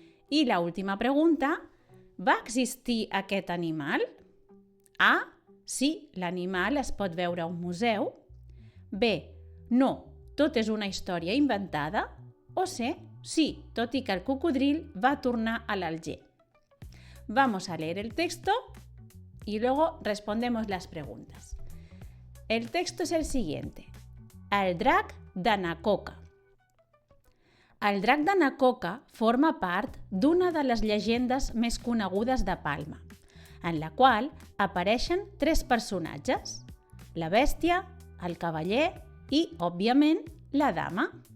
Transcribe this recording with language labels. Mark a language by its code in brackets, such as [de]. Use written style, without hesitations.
[ca] I la última pregunta: va existir aquest animal? A, sí, l'animal es pot veure a un museu. B, no, tot és una història inventada. O C, sí, tot i que el cocodril va tornar a l'Alger. [es] Vamos a leer el texto y luego respondemos las preguntas. El texto es el siguiente: el drac de Nacoca. [ca] El drac de Nacoca forma part d'una de les llegendes més conegudes de Palma, en la qual apareixen 3 personatges: la bèstia, el cavaller i, òbviament, la dama.